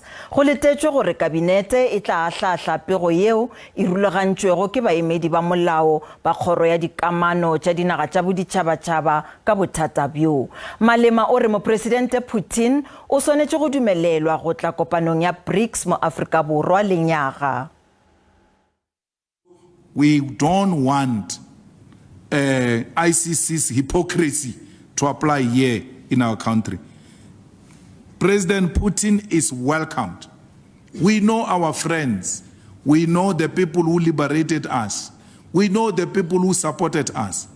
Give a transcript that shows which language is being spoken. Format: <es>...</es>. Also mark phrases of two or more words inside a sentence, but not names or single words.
<nso>Go letetšwe gore kabinete e tla ahlahla pego yeo e rulagantšwego ke baemedi ba molao ba kgoro ya dikamano tša dinaga tša boditšhabatšhaba ka bothata bjo. Malema o re mopresidente Putin o swanetše go dumelelwa go tla kopanong ya BRICS mo Afrika Borwa lenyaga.</nso> <en>We don't want ICC's hypocrisy to apply here in our country. President Putin is welcomed. We know our friends. We know the people who liberated us. We know the people who supported us.</en>